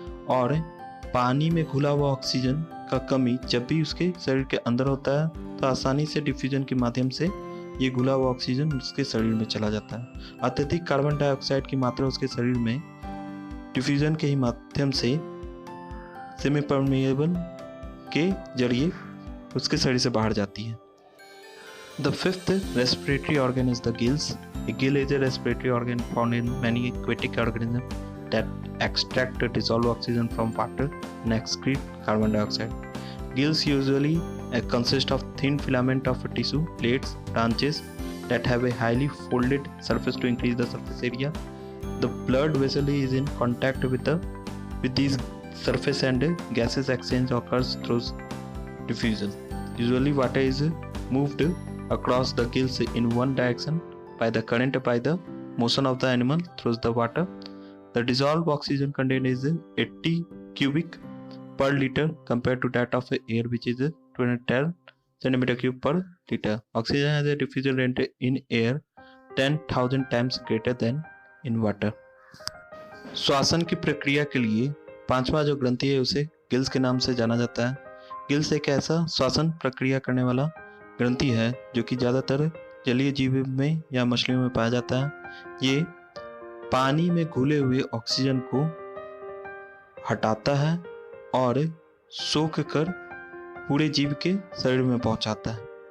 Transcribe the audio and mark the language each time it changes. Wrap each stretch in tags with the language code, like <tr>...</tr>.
<hi>और पानी में घुला हुआ ऑक्सीजन का कमी जब भी उसके शरीर के अंदर होता है तो आसानी से डिफ्यूजन के माध्यम से ये घुला हुआ ऑक्सीजन उसके शरीर में चला जाता है। अत्यधिक कार्बन डाइऑक्साइड की मात्रा उसके शरीर में डिफ्यूजन के ही माध्यम से सेमी परमिएबल के जरिए उसके शरीर से बाहर जाती है।</hi> <en>The fifth respiratory organ is the gills. A gill is a respiratory organ found in many aquatic organisms that extract dissolved oxygen from water and excrete carbon dioxide. Gills usually consist of thin filament of tissue, plates, branches that have a highly folded surface to increase the surface area. The blood vessel is in contact with these surface and gases exchange occurs through diffusion. Usually water is moved across the gills in one direction by the current by the motion of the animal through the water. The dissolved oxygen content is 80 cubic per liter compared to that of air, which is 210 centimeter cube per liter. Oxygen has a diffusion rate in air 10,000 times greater than in water.</en> <hi>श्वासन की प्रक्रिया के लिए पांचवा जो ग्रंथि है उसे gills के नाम से जाना जाता है। गिल्स एक ऐसा श्वासन प्रक्रिया करने वाला ग्रंथि है जो कि ज़्यादातर जलीय जीव में या मछलियों में पाया जाता है। ये पानी में घुले हुए ऑक्सीजन को हटाता है और सोख कर पूरे जीव के शरीर में पहुंचाता है।</hi>